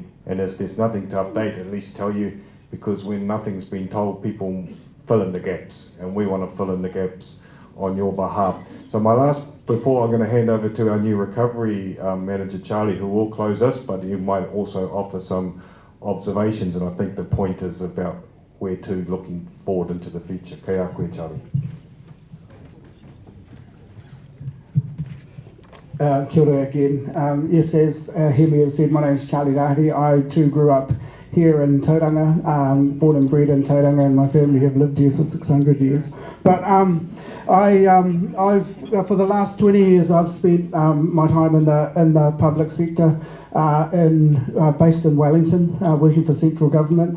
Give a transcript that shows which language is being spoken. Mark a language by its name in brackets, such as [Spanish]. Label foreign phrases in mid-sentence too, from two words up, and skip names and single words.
[English] And as there's nothing to update, at least tell you, because when nothing's been told, people fill in the gaps, and we want to fill in the gaps on your behalf. So before I'm going to hand over to our new recovery manager, Charlie, who will close us, but he might also offer some observations, and I think the point is about where to looking forward into the future. [Māori] Kei a koe, Charlie. Kia ora again. [English] Yes, as Hemi have said, my name is Charlie Rahari. I too grew up here in Tauranga, born and bred in Tauranga, and my family have lived here for 600 years. But I've for the last 20 years I've spent my time in the public sector, based in Wellington, working for central government.